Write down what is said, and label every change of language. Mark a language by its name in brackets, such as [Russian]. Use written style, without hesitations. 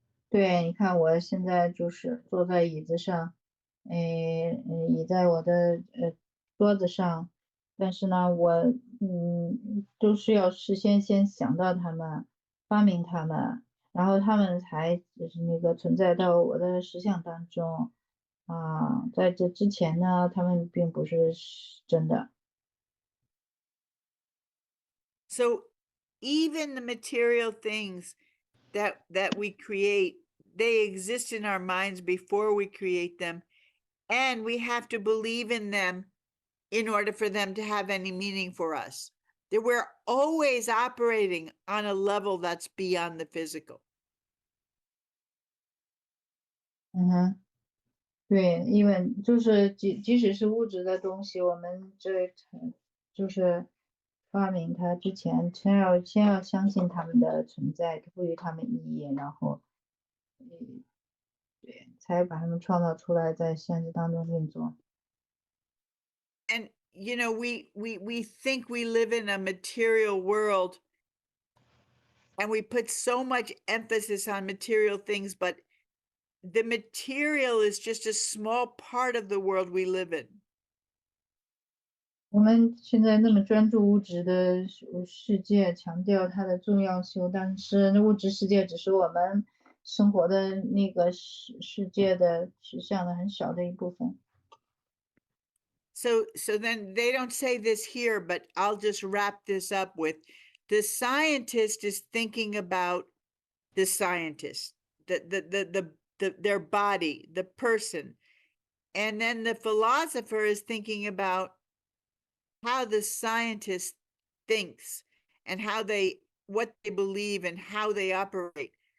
[Chinese] 对，你看我现在就是坐在椅子上，倚在我的桌子上，但是呢，我都是要事先想到他们，发明他们，然后他们才就是那个存在到我的实相当中啊，在这之前呢，他们并不是真的。 [English] So even the material things that we create, they exist in our minds before we create them, and we have to believe in them in order for them to have any meaning for us. That we're always operating on a level that's beyond the physical. [Chinese] 对，因为就是即使是物质的东西，我们就是发明它之前，先要相信它们的存在，赋予它们意义，然后对，才把它们创造出来，在现实当中运作。 [English] And we think we live in a material world, and we put so much emphasis on material things, but the material is just a small part of the world we live in. [Chinese] 我们现在那么专注物质的世界，强调它的重要性，但是物质世界只是我们生活的那个世界的实相的很小的一部分。 [English] So then they don't say this here, but I'll just wrap this up with the scientist is thinking about the scientist, their body, the person. And then the philosopher is thinking about how the scientist thinks and what they believe and how they operate.